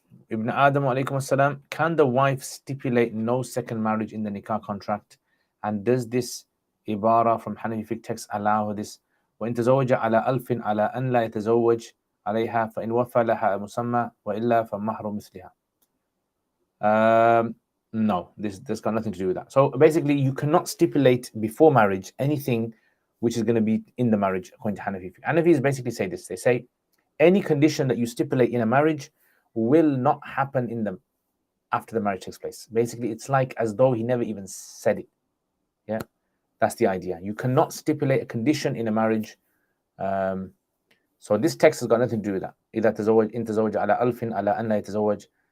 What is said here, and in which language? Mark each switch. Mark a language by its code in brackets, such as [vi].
[en] Ibn Adam, alaykum assalam. Can the wife stipulate no second marriage in the nikah contract? And does this ibara from Hanafi fiqh text allow this? [ar] وإن تزوج على ألف على أن لا يتزوج عليها فإن وفى لها مسمى وإلا فمهر مثلها. [en] No, this got nothing to do with that. So basically, you cannot stipulate before marriage anything which is going to be in the marriage, according to Hanafi. Hanafis basically say this. They say any condition that you stipulate in a marriage will not happen in them after the marriage takes place. Basically, it's like as though he never even said it. Yeah, that's the idea. You cannot stipulate a condition in a marriage. So this text has got nothing to do with that. [ar] إذا تزوج إن تزوج على ألف على أن لا يتزوج.